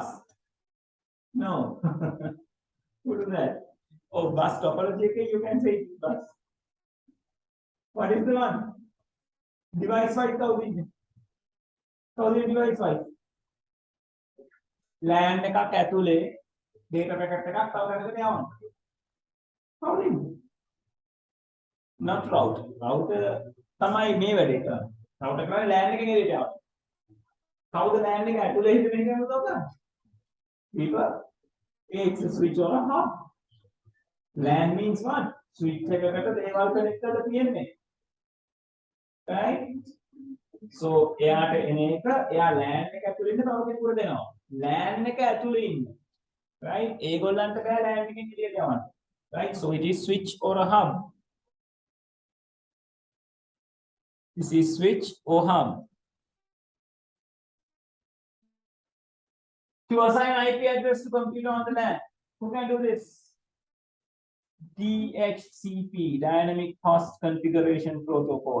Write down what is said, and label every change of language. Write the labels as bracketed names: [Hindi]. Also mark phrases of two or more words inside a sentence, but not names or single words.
[English] No. Who do that? Oh, bus topology, you can say bus. What is the one? Device wise, device wise. [Sinhala] LAN එකක් ඇතුලේ [English] data packet [Sinhala] එකක් තව එකකට යවන්න. [English] How do you? Not router. [Sinhala] Router තමයි මේ වැඩේ කරන්නේ. Router කරන්නේ LAN එකෙන් එළියට යවන්න. කවුද LAN එක ඇතුලේ හිටගෙන ඉන්නේ උදව් කරන්නේ? [English] People. It's a switch or a hub. LAN means what? [Sinhala] Switch එකකට දේවල් connect කරලා තියෙන්නේ. Right? So එයාට එන එක එයා LAN එක ඇතුලේ ඉන්න තව කෙනෙකුට දෙනවා. LAN එක ඇතුලේ ඉන්න. Right? ඒගොල්ලන්ට බෑ LAN එකෙන් එළියට යවන්න. [English] Right? So it is switch or a hub. This is switch or hub. To assign IP address to computer on the LAN. Who can do this? DHCP, Dynamic Host Configuration Protocol.